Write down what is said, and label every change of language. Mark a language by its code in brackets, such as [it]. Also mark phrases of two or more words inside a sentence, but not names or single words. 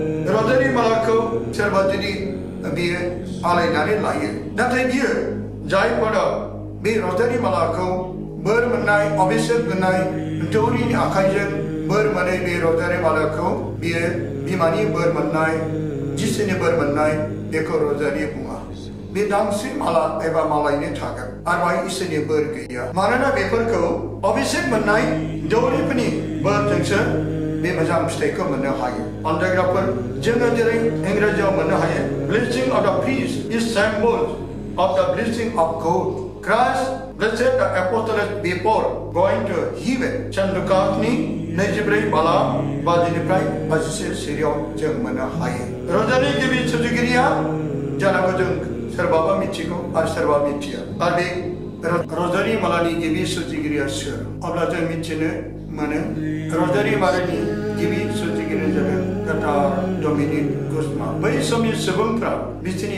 [brx] रजारि मालाखौ सोरबा जुदि बियो आलायनानै लायो नाथाय बियो जायफोरा बे रजारि मालाखौ बोर मोननाय अभिषेक मोननाय दौरिनि आखाइजों बोर मोननाय बे रजारि मालाखौ बियो बिमानि बोर मोननाय जिसुनि बोर मोननाय बेखौ रजारि बुङा बे दांसे माला एबा मालायनो थागोन आरो बेहाय इसोरनि बोर गैया मानोना बेफोरखौ अभिषेक मोननाय दौरिफोरनि बोरजोंसो बे मोजां फिथाइखौ मोननो हायो अनजायग्राफोर जोङो जेरै इंराजियाव मोननो हायो [en] blessing of the priest is symbol of the blessing of God Christ blessed the apostles before going to heaven [brx] Chandukatni 24 बाला बाजिनिफ्राय 24 सिरियाव जों मोननो हायो रजानि गिबि सुजुगिरिया जानांगौ जों सोरबाबा मिथिगौ आरो सोरबा मिथिया आरो बे रजारि मालानि गिबि सुजुगिरिया सोर अब्ला जों मिथिनो मोनो रजारि मालानि गिबि सुजुगिरिया जादों डाक्टर डमिनिक गुजमान बै समनि सुबुंफ्रा बिसोरनि